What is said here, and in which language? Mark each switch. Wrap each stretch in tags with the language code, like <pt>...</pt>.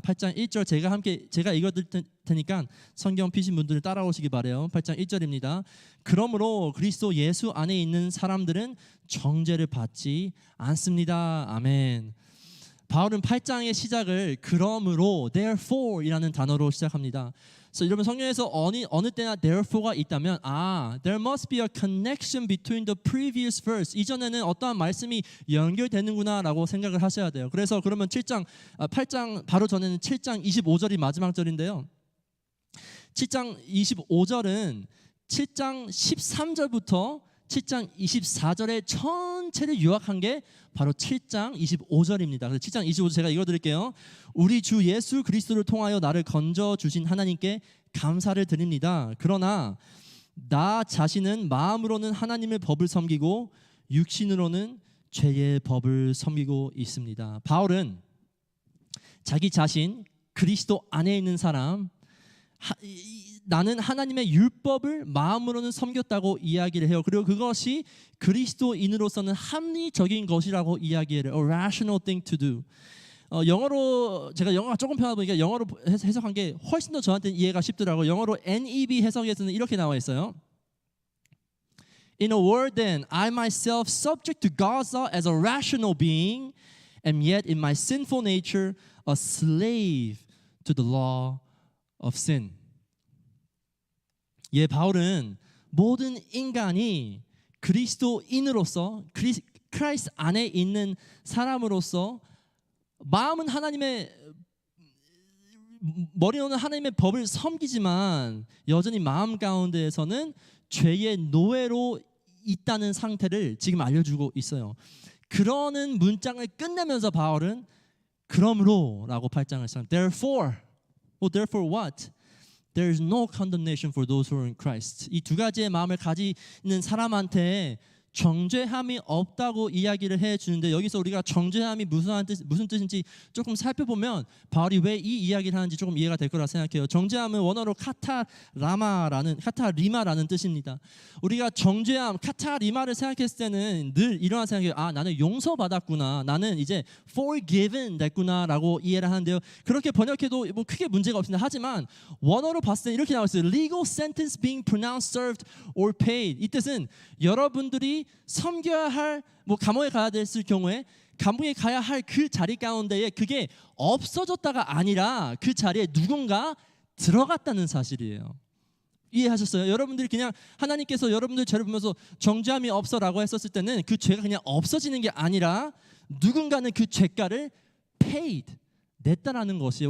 <ko>8장 1절 제가 읽어드릴 테니까 성경 피신 분들 따라오시기 바래요. 8장 1절입니다. 그러므로 그리스도 예수 안에 있는 사람들은 정죄를 받지 않습니다. 아멘. 바울은 8장의 시작을 그러므로 therefore 이라는 단어로 시작합니다. 그래서 여러분 성경에서 어느 때나 therefore가 있다면</ko> <en>there must be a connection between the previous verse.</en> <ko>이전에는 어떠한 말씀이 연결되는구나 라고 생각을 하셔야 돼요. 그래서 그러면 8장 바로 전에는 7장 25절이 마지막 절인데요. 7장 25절은 7장 13절부터 7장 24절의 전체를 요약한 게 바로 7장 25절입니다. 그래서 7장 25절 제가 읽어드릴게요. 우리 주 예수 그리스도를 통하여 나를 건져주신 하나님께 감사를 드립니다. 그러나 나 자신은 마음으로는 하나님의 법을 섬기고 육신으로는 죄의 법을 섬기고 있습니다. 바울은 자기 자신, 그리스도 안에 있는 사람, 나는 하나님의 율법을 마음으로는 섬겼다고 이야기를 해요. 그리고 그것이 그리스도인으로서는 합리적인 것이라고 이야기를 해요.</ko> <en>A rational thing to do.</en> <ko>영어로 제가 영어가 조금 편하다 보니까 영어로 해석한 게 훨씬 더 저한테는 이해가 쉽더라고요. 영어로 NEB 해석에서는 이렇게 나와 있어요.</ko> <en>In a word then, I myself subject to God's law as a rational being, and yet in my sinful nature a slave to the law of sin.</en> <ko>예, 바울은 모든 인간이 그리스도인으로서 크리스트 안에 있는 사람으로서 마음은 하나님의 머리로는 하나님의 법을 섬기지만 여전히 마음 가운데에서는 죄의 노예로 있다는 상태를 지금 알려주고 있어요. 그러는 문장을 끝내면서 바울은 그러므로라고 8장을 시작합니다.</ko> <en>Therefore what? There is no condemnation for those who are in Christ.</en> <ko>이 두 가지의 마음을 가지는 사람한테 정죄함이 없다고 이야기를 해주는데 여기서 우리가 정죄함이 무슨 뜻인지 조금 살펴보면 바울이 왜 이 이야기를 하는지 조금 이해가 될 거라 생각해요. 정죄함은 원어로 카타리마라는 뜻입니다. 우리가 정죄함, 카타리마를 생각했을 때는 늘 이런 생각이에요. 아, 나는 용서받았구나, 나는 이제 forgiven 됐구나라고 이해를 하는데요. 그렇게 번역해도 뭐 크게 문제가 없습니다. 하지만 원어로 봤을 때 이렇게 나와 있어요.</ko> <en>Legal sentence being pronounced, served, or paid.</en> <ko>이 뜻은 여러분들이 섬겨야 할 감옥에 가야 됐을 경우에 감옥에 가야 할 그 자리 가운데에 그게 없어졌다가 아니라 그 자리에 누군가 들어갔다는 사실이에요. 이해하셨어요? 여러분들이 그냥 하나님께서 여러분들 죄를 보면서 정죄함이 없어라고 했었을 때는 그 죄가 그냥 없어지는 게 아니라 누군가는 그 죄가를 paid, 냈다라는 것이에요.</ko>